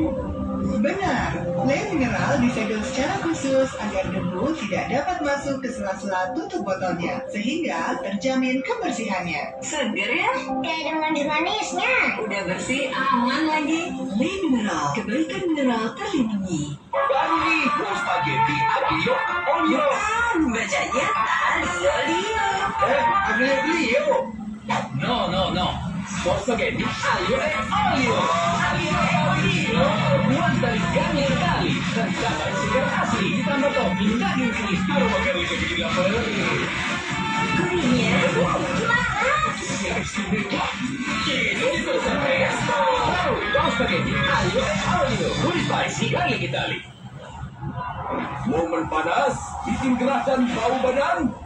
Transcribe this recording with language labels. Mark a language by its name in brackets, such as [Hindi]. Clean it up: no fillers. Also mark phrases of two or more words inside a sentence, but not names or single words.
[Indonesian] Benar, lem mineral disegel secara khusus agar debu tidak dapat masuk ke sela-sela tutup botolnya, sehingga terjamin kebersihannya. Seger ya? Kayak ada manis-manisnya. Udah bersih, aman lagi. Lem mineral, kebaikan mineral terlindungi. Baru nih, spaghetti aglio olio. Bacanya aglio. Aglio. No. Spaghetti aglio e olio. Aglio e olio. Buat dari Garnier Kali dan cabai segar asli ditambah Gurihnya Momen panas, bikin gerah dan bau badan.